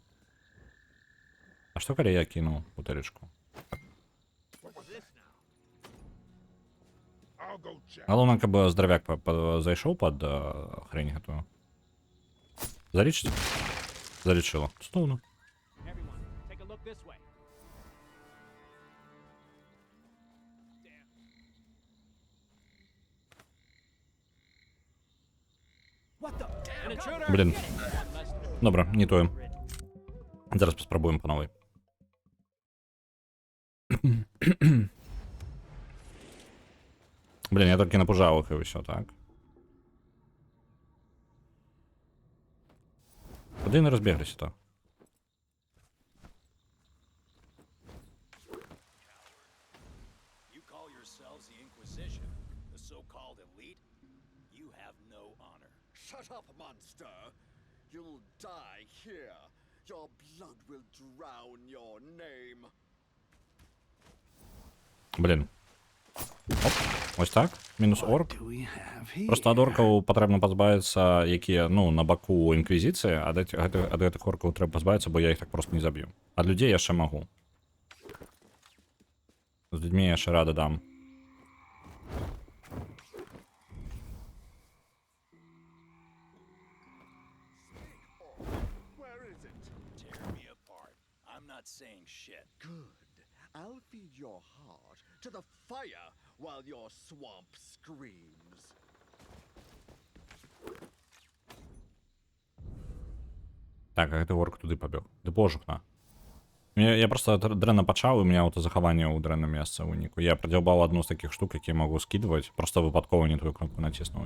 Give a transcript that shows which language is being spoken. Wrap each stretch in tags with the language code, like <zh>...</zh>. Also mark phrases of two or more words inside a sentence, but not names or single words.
<be>А што калі я кінуў бутэлечку? Галоўнае, каб здаравяк зайшоў пад хрень гэтую. Залічыць? Залічыла. Цудоўна.</be> <en>Everyone, take a look this way. What the? An intruder!</en> <be>Блін. Добра, не тое. Зараз паспрабуем па новай. Блін, я толькі напужаў іх і ўсё, так? Куды яны разбегліся-то?</be> <en>You call yourselves the Inquisition, the so-called elite? You have no honor. Shut up, monster! You'll die here. Your blood will drown your name.</en> <be>Блін. Оп, ось так. Мінус орк.</be> <en>Do we have here?</en> <be>Просто ад оркаў патрэбна пазбавіцца, якія, ну, на баку інквізіцыі, ад гэтых оркаў трэба пазбавіцца, бо я іх так проста не заб'ю. Ад людзей яшчэ магу. З людзьмі я яшчэ рады дам.</be> <en>Where is it? Tear me apart. I'm not saying shit. Good. I'll feed your heart to the fire while your swamp screams.</en> <be>Так, а гэты орк туды пабег. Ды божухна. Я просто дрэнна пачаў, і у меня аўтазахаванне ў дрэнным месцы ў выніку. Я прадзяўбаў адну з такіх штук, якія магу скідваць, просто выпадкова не тую кнопку націснуў.</be>